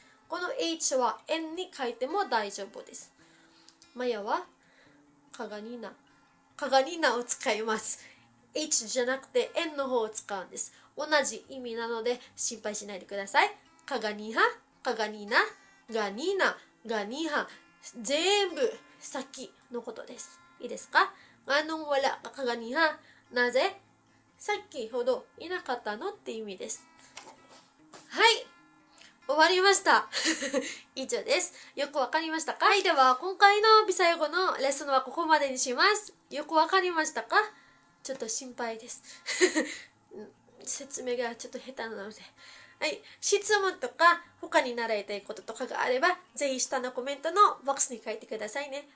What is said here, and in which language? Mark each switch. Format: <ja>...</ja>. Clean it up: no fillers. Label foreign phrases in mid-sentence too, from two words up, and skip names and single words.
<ja>この H は N に書いても大丈夫です。マヤはkaganinaを使います。H じゃなくて N の方を使うんです。同じ意味なので心配しないでください。</ja> <ceb>kaganiha、kaganina、ganina、ganiha</ceb> <ja>全部先のことです。いいですか。</ja> <ceb>nganong wala ka kaganiha</ceb> <ja>なぜさっきほどいなかったのって意味です。はい、終わりました以上です。よくわかりましたか。はい、では今回のビサイ語のレッスンはここまでにします。よくわかりましたか。ちょっと心配です説明がちょっと下手なので、はい、質問とか他に習いたいこととかがあればぜひ下のコメントのボックスに書いてくださいね。</ja>